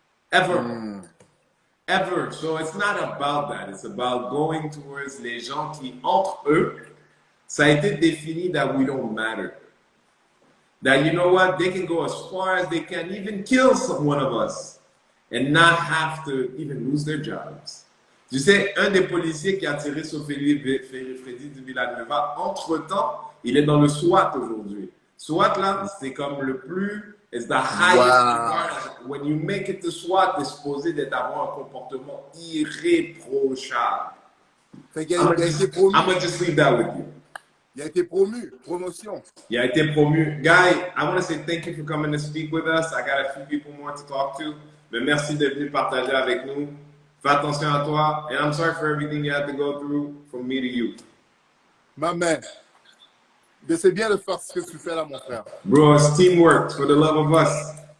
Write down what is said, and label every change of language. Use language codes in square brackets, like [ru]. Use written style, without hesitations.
[en] Ever. Ever. So it's not about that. It's about going towards [fr] les gens qui, entre eux, ça a été défini [en] that we don't matter. That, you know what? They can go as far as they can, even kill one of us, and not have to even lose their jobs. [fr] Tu sais, un des policiers qui a tiré sur Freddy du Villanueva, entre-temps, il est dans le SWAT aujourd'hui. SWAT, là, c'est comme le plus, [en] it's the highest regard. When you make it to SWAT, [fr] t'es supposé d'avoir un comportement irréprochable. [en] I'm gonna just leave that with you. [fr] Il a été promu, promotion. Il a été promu. [en] Guy, I want to say thank you for coming to speak with us. I got a few people more to talk to. [fr] Mais merci d'être venu partager avec nous. Fais attention à toi. [en] And I'm sorry for everything you had to go through from me to you. [fr] Ma man, c'est bien de faire ce que tu fais là, mon frère. [en] Bro, it's teamwork for the love of us.